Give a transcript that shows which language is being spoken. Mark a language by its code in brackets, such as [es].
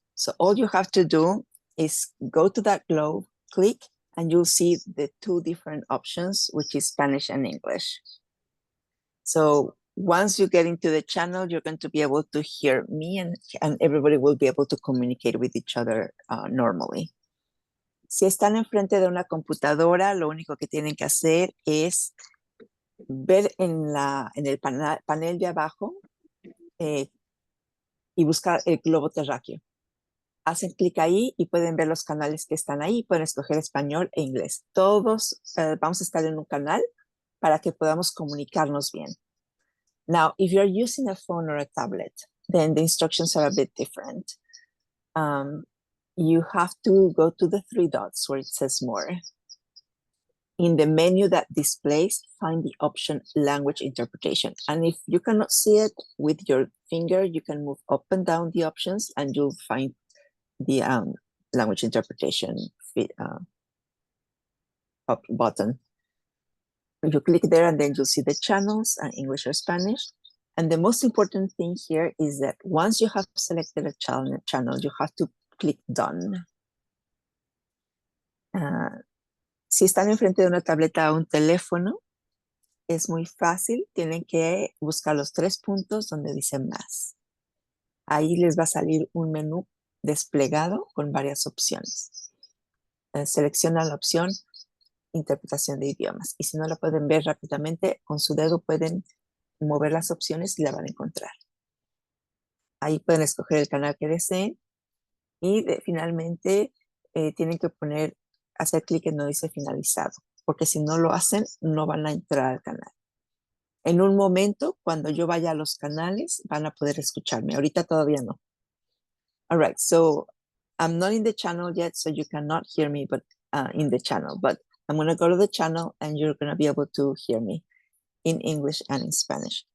[en] So all you have to do is go to that globe, click, and you'll see the two different options, which is Spanish and English. So once you get into the channel, you're going to be able to hear me and everybody will be able to communicate with each other normally. [es] Si están enfrente de una computadora, lo único que tienen que hacer es ver en el panel de abajo y buscar el globo terráqueo. Hacen clic ahí y pueden ver los canales que están ahí, pueden escoger español e inglés. Todos vamos a estar en un canal para que podamos comunicarnos bien. [en] Now, if you're using a phone or a tablet, then the instructions are a bit different. You have to go to the three dots where it says more. In the menu that displays, find the option language interpretation. And if you cannot see it with your finger, you can move up and down the options and you'll find the language interpretation up button. You click there and then you'll see the channels, English or Spanish. And the most important thing here is that once you have selected a channel, you have to click done. [es] Si están enfrente de una tableta o un teléfono, es muy fácil. Tienen que buscar los tres puntos donde dice más. Ahí les va a salir un menú desplegado con varias opciones. Selecciona la opción interpretación de idiomas. Y si no la pueden ver rápidamente, con su dedo pueden mover las opciones y la van a encontrar. Ahí pueden escoger el canal que deseen y finalmente tienen que hacer clic en donde dice finalizado, porque si no lo hacen, no van a entrar al canal. En un momento, cuando yo vaya a los canales, van a poder escucharme. Ahorita todavía no. [en] All right, so I'm not in the channel yet, so you cannot hear me but in the channel, but I'm going to go to the channel and you're going to be able to hear me in English and in Spanish.